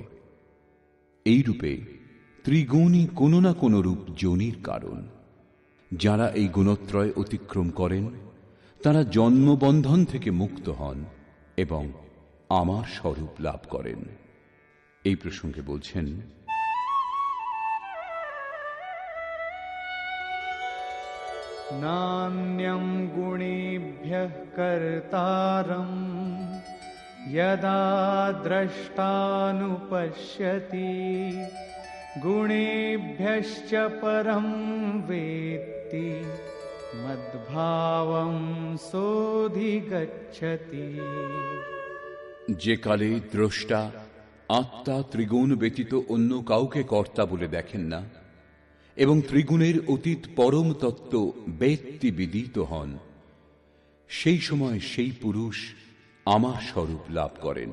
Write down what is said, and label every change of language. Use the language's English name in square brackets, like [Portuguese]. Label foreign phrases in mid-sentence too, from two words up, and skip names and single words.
[Bangla] এইরূপে ত্রিগুণই কোন না কোন রূপ যোনির কারণ। যারা এই গুণত্রয় অতিক্রম করেন তারা জন্মবন্ধন থেকে মুক্ত হন এবং আমার স্বরূপ লাভ করেন। এই প্রসঙ্গে বলছেন, [Sanskrit] नान्यं गुणेभ्यः कर्तारं यदा द्रष्टानुपश्यति गुणेभ्यश्च परं वेत्ति मद्भावं सोऽधिगच्छति। [Bangla] যে কালে দ্রষ্টা আত্মা ত্রিগুণ ব্যতীত অন্য কাউকে কর্তা বলে দেখেন না এবং ত্রিগুণের অতীত পরম তত্ত্ব বেত্তি বিদিত হন, সেই সময় সেই পুরুষ আমার স্বরূপ লাভ করেন।